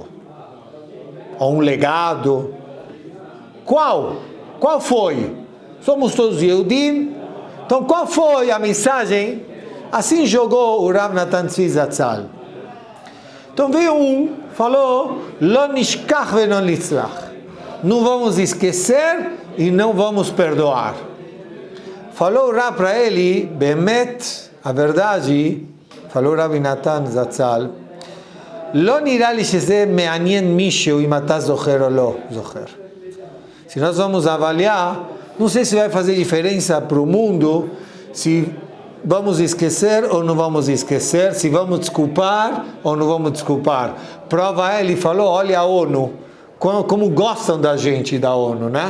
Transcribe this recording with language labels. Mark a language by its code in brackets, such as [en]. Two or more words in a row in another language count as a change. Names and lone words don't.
[pt] Ou um legado? Qual? Qual foi? Somos todos Yehudim, então qual foi a mensagem? Assim jogou o Rav Natan Tzvi Zatzal. Então veio um, falou, [he] לא נשכח ולא נצלח. [pt] Não vamos esquecer e não vamos perdoar. Falou o Rav para ele, Bemet, a verdade, falou o Rav Natan Zatzal, [he] לא נראה לי שזה מעניין מישהו אם אתה זוכר או לא זוכר. [pt] Se nós vamos avaliar, não sei se vai fazer diferença para o mundo, se vamos esquecer ou não vamos esquecer, se vamos desculpar ou não vamos desculpar. Prova ele falou, olha a ONU, como gostam da gente da ONU, né?